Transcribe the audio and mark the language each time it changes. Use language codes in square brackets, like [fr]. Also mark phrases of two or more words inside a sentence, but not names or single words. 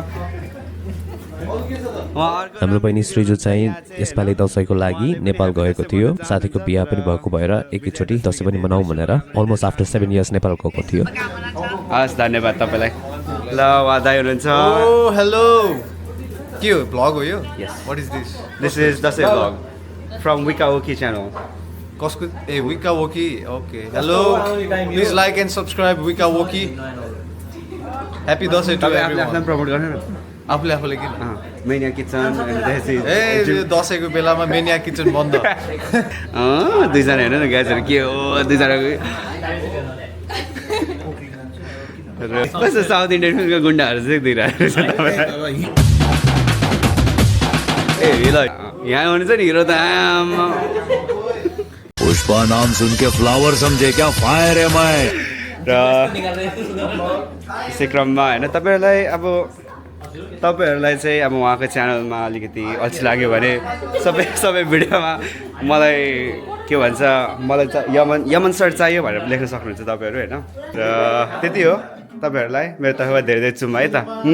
[ne] हाम्रो बहिनी श्रीजु चाहिँ यसपालि दसैँको लागि नेपाल गएको थियो साथीको बिहा पनि भएको भएर एकैचोटि दसैँ पनि मनाउँ भनेर [en] almost after 7 years [ne] नेपाल गएको थियो हस् धन्यवाद तपाईँलाई ल उहाँ दाइ हुनुहुन्छ हेलो के हो भ्लग हो यो [en] what is this is Dashain vlog from विका ओकी channel [ne] कसको ए [en] विका वोकी okay hello please like and subscribe विका वोकी happy Dashain to [ne] आफ्नो प्रमोट गर्नु न आफूले आफूले किन मेनिया किचन ए यो दसैँको बेलामा मेनिया किचन बन्द दुईजना हेर्नु न गाइजहरू के हो दुईजनाको कस्तो [en] South Indian [ne] फिल्मको गुन्डाहरू चाहिँ दिइरहेको छ तपाईँलाई ए ल यहाँ हुनुहुन्छ नि हिरो त आमा [hi] पुष्पा नाम सुन के फ्लावर समझे क्या फायर है मैं [ne] र यसै क्रममा होइन तपाईँहरूलाई चाहिँ अब उहाँको च्यानलमा अलिकति अल्छी लाग्यो भने सबै भिडियोमा मलाई के भन्छ मलाई यमन सर चाहियो भनेर लेख्न सक्नुहुन्छ तपाईँहरू होइन र त्यति हो तपाईँहरूलाई मेरो तर्फबाट धेरै धेरै चुम्मा है त